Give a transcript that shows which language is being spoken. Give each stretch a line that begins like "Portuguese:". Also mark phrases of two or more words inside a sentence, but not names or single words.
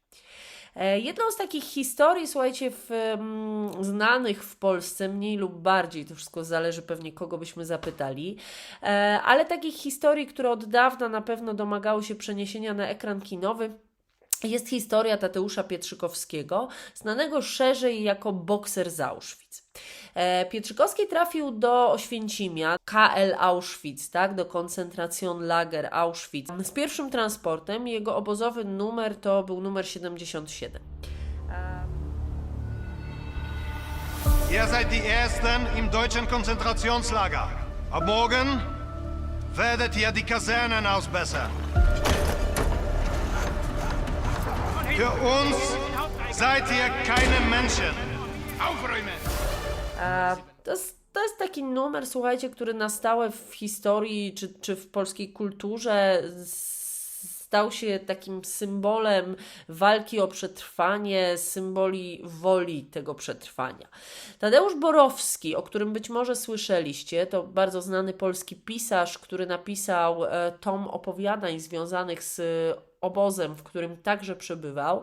Polish: Jedną z takich historii, słuchajcie, znanych w Polsce, mniej lub bardziej, to wszystko zależy pewnie kogo byśmy zapytali, ale takich historii, które od dawna na pewno domagały się przeniesienia na ekran kinowy, jest historia Tadeusza Pietrzykowskiego, znanego szerzej jako bokser z Auschwitz. Pietrzykowski trafił do Oświęcimia, KL Auschwitz, tak, do Konzentracjonlager Auschwitz. Z pierwszym transportem jego obozowy numer to był numer 77.
German: Ihr seid die Ersten im deutschen Konzentrationslager. Ab morgen werdet ihr die Kasernen ausbessern. Für uns seid ihr keine Menschen. Aufräumen!
Polish: To jest taki numer, słuchajcie, który na stałe w historii czy w polskiej kulturze stał się takim symbolem walki o przetrwanie, symboli woli tego przetrwania. Tadeusz Borowski, o którym być może słyszeliście, to bardzo znany polski pisarz, który napisał tom opowiadań związanych z obozem, w którym także przebywał.